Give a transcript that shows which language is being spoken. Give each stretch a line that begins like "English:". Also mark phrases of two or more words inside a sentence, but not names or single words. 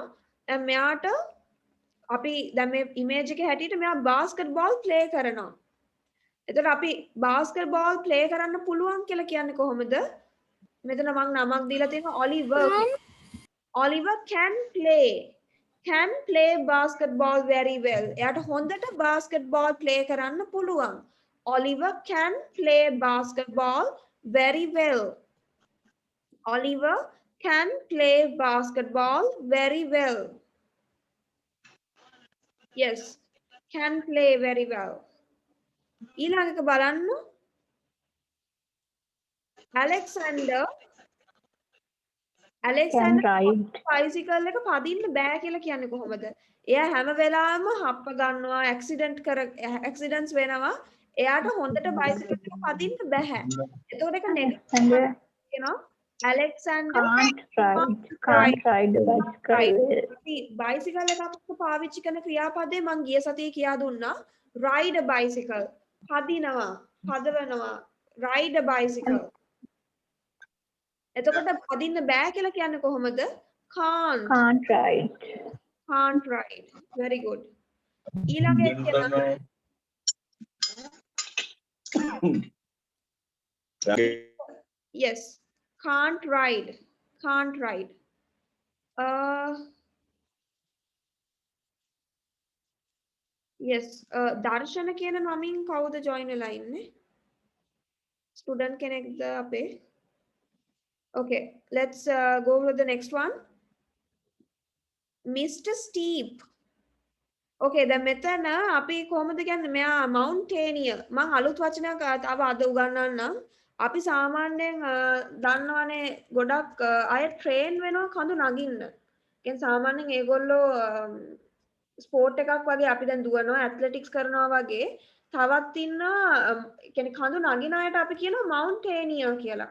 Sinhala: දැන් මෙයාට අපි දැන් මේ image එකේ හැටියට මෙයා
English: basketball play
Sinhala: කරනවා. එතකොට අපි
English: basketball play
Sinhala: කරන්න පුළුවන් කියලා කියන්නේ කොහොමද? මෙතන මම නමක් දීලා තියෙනවා Oliver.
English: Oliver can play basketball very well.
Sinhala: එයාට හොඳට
English: basketball play
Sinhala: කරන්න පුළුවන්.
English: Oliver can play basketball very well. Oliver can play basketball very well. Yes, can play very well.
Sinhala: ඊළඟට බලන්න Alexander
English: Can ride.
Sinhala: bicycle එක පදින්න බෑ කියලා කියන්නේ කොහොමද? එයා හැම වෙලාවෙම හප්ප ගන්නවා, accidents වෙනවා. එයාට හොඳට bicycle එක පදින්න බෑ. එතකොට ඒක Alexander කියනවා Alexander
English: can't ride the bicycle.
Sinhala: bicycle එක අපිට පාවිච්චි කරන ක්‍රියාපදේ මම ගිය සතියේ කියා දුන්නා
English: ride a bicycle
Sinhala: පදිනවා පදවනවා
English: ride a bicycle
Sinhala: එතකොට පදින්න බෑ කියලා කියන්නේ කොහොමද
English: Can't ride. can't ride very good ඊළඟ එක කියනවා yes can't ride yes
Sinhala: දර්ශන කියන නමින් කවුද join වෙලා ඉන්නේ student කෙනෙක්ද අපේ
English: okay let's go with the next one Mr.
Sinhala: Steep okay දැන් මෙතන අපි කොහොමද කියන්නේ මෙයා mountaineer මම අලුත් වචනයක් තව අද උගන්වන්නම් අපි සාමාන්‍යයෙන් දන්නවනේ ගොඩක් අය ට්‍රේන් වෙනවා කඳු නගින්න. කියන්නේ සාමාන්‍යයෙන් ඒගොල්ලෝ ස්පෝර්ට් එකක් වගේ අපි දැන් දුවනවා ඇත්ලටික්ස් කරනවා වගේ තවත් ඉන්නවා කියන්නේ කඳු නගින අයට අපි කියනවා මවුන්ටේනියර් කියලා.